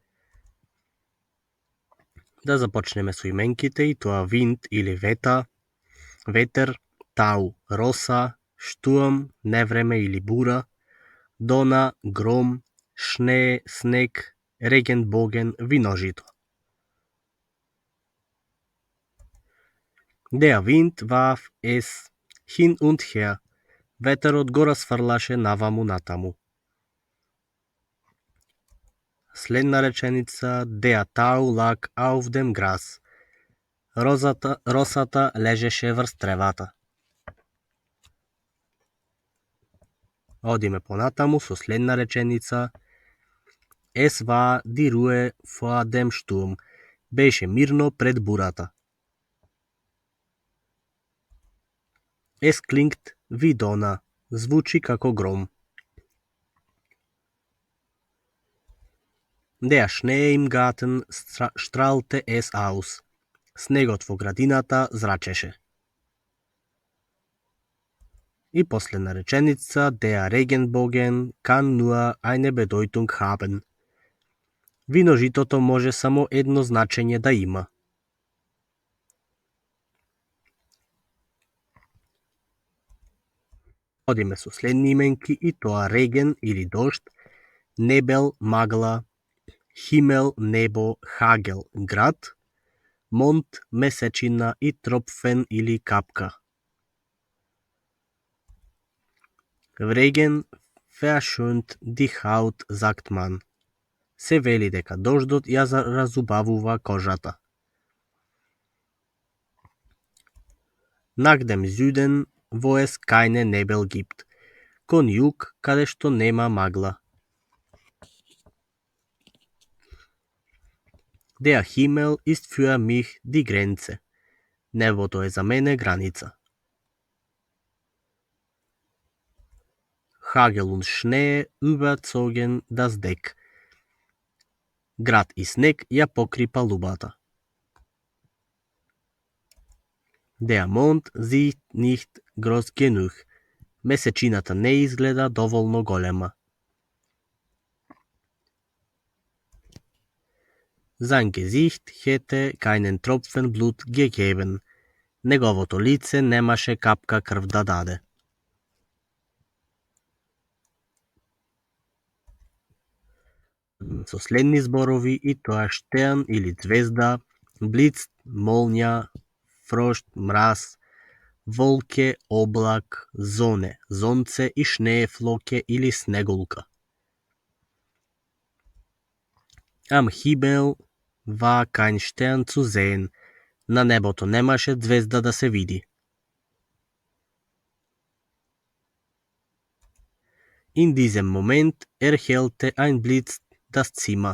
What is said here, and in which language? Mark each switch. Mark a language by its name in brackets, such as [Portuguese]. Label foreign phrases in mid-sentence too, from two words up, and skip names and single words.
[Macedonian] Да започнеме со именките и тоа wind или ветер, тау, роса, штурм, невреме или бура, дона, гром, шнee, снег, регенбоген, виножито. [German] Der Wind warf es hin und her. [Macedonian] Ветерот го расфрлаше наваму натаму. Следна реченица, [German] der Tau lag auf dem Gras. [Macedonian] Росата лежеше врз тревата. Одиме понатаму со следна реченица, [German] es war die Ruhe vor dem Sturm. [Macedonian] Беше мирно пред бурата. [German] Es klingt wie Donner. [Macedonian] Звучи како гром. [German] Der Schnee im Garten strahlte es aus. [Macedonian] Снегот во градината зрачеше. И последна реченица, [German] der Regenbogen kann nur eine Bedeutung haben. [Macedonian] Виножитото може само едно значење да има. Одиме со следни именки и тоа реген или дожд, небел, магла, химел, небо, хагел, град, монт, месечина и тропфен или капка. [German] Regen verschönt die Haut, sagt man. [Macedonian] Се вели дека дождот ја разубавува кожата. [German] Nach dem Süden, wo es keine Nebel gibt. [Macedonian] Кон југ, каде што нема магла. [German] Der Himmel ist für mich die Grenze. [Macedonian] Небото е за мене граница. [German] Hagel und Schnee überzogen das Deck. [Macedonian] Град и снег ја покри палубата. [German] Der Mond sieht nicht groß genug. [Macedonian] Месечината не изгледа доволно голема. [German] Sein Gesicht hätte keinen Tropfen Blut gegeben. [Macedonian] Неговото лице немаше капка крв да даде. Со следни зборови и тоа штерн или звезда, блиц, молња, фрошт, мраз, волке, облак, зоне, зонце и шнеефлоке или снегулка. [German] Am Himmel war kein Stern zu sehen. [Macedonian] На небото немаше звезда да се види. [German] In diesem Moment erhellte ein Blitz das Zimmer.